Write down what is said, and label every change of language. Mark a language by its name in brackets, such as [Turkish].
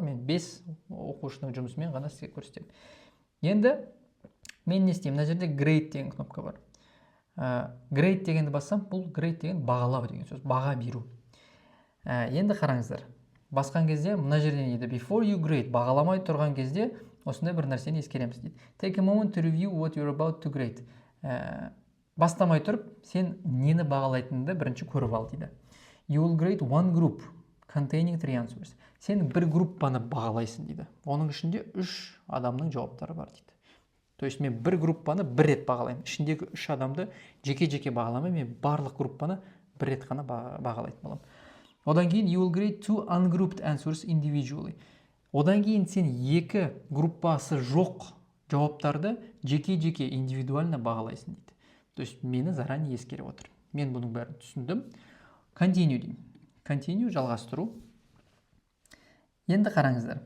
[Kazakh] Мен 5 оқушының жұмысымен ғана сізге көрсетемін. Енді мен не істеймін? Мына жерде grade деген кнопка бар. Grade дегенді бассам, бұл grade деген бағалау деген сөз, баға беру. Енді қараңыздар, басқан кезде мына жерден дейді [English] before you grade, [Kazakh] бағаламай тұрған кезде осындай бір нәрсені ескереміз дейді. [English] Take a moment to review what you're about to grade. [Kazakh] Бастамай тұрып, сен нені бағалайтыныңды бірінші көріп ал дейді. [English] You will grade one group containing 3 answers. [Kazakh] Сен бір группаны бағалайсың дейді. Оның ішінде 3 адамның жауаптары бар дейді. [Russian] То есть [Kazakh] мен бір группаны бір рет бағалаймын. Ішіндегі 3 адамды жеке-жеке бағаламай, мен барлық группаны бір рет қана бағалайтын боламын. Одан кейін [English] you will grade 2 ungrouped answers individually. [Kazakh] Одан кейін сен 2 группасы жоқ жауаптарды жеке-жеке индивидуально бағалайсың дейді. [Russian] То есть [Kazakh] мені заранее ескеріп отыр. Мен бұның бәрін түсіндім. Continue деймін. Continue жалғастыру. Енді қараңыздар.